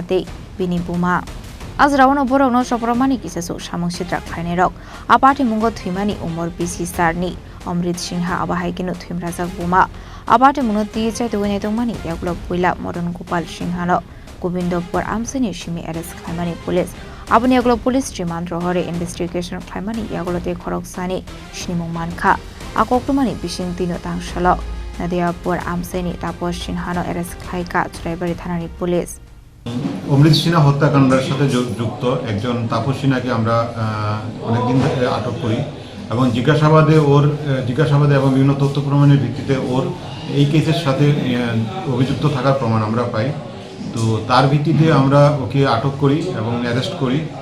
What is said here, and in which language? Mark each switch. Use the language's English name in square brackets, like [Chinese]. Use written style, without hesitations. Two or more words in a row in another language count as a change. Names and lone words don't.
[Kok Borok] Tei Bini Buma Azrawono Borogno Sopramani Kisasu Samung Sidrak Khainirok Patimungo Thimani Umor BC Sarni Amrit Sinha Abahaikino Thimrazak Buma Patimungo Tijai Duene Tongmani Yaglo Puila Modern Gopal Sinhano Gobindopur Amsini Shimi arrest Khaimani police Abuni Yaglo police Remand Rohore investigation Khaimani Yagolote Khoroksani Chini Mung Mankha Akoktumani Bishing Tino Tangshalo Nadiapur Amseni Tapas Sinhano arrest Khlaikha Churaibari Thanani police [Bangla] Amrit Sinha হত্যাকাণ্ডের সাথে যুক্ত একজন তাপস সিনহাকে আমরা অনেকদিন ধরে আটক করি এবং জিজ্ঞাসাবাদে এবং বিভিন্ন তথ্য প্রমাণের ভিত্তিতে ওর এই কেসের সাথে অভিযুক্ত থাকার প্রমাণ আমরা পাই তো তার ভিত্তিতে আমরা ওকে আটক করি এবং অ্যারেস্ট করি